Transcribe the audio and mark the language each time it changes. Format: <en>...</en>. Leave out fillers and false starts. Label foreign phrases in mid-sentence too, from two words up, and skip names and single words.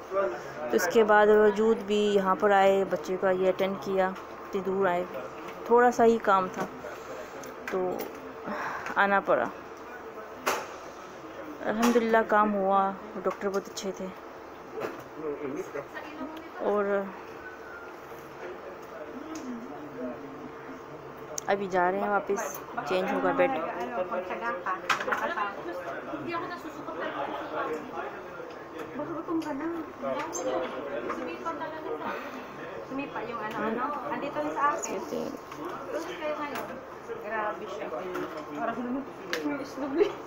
<hi>तो इसके बाद वजूद भी यहाँ पर आए, बच्चे का ये अटेंड किया, इतनी दूर आए, थोड़ा सा ही काम था तो आना पड़ा। अल्हम्दुलिल्लाह काम हुआ, डॉक्टर बहुत अच्छे थे। और अभी जा रहे हैं वापस, चेंज होगा बेड।</hi> <tl>Sumipa yung ano, andito rin sa akin. Tapos kayo ngayon. Grabe siya. Parang may isnubli.</tl>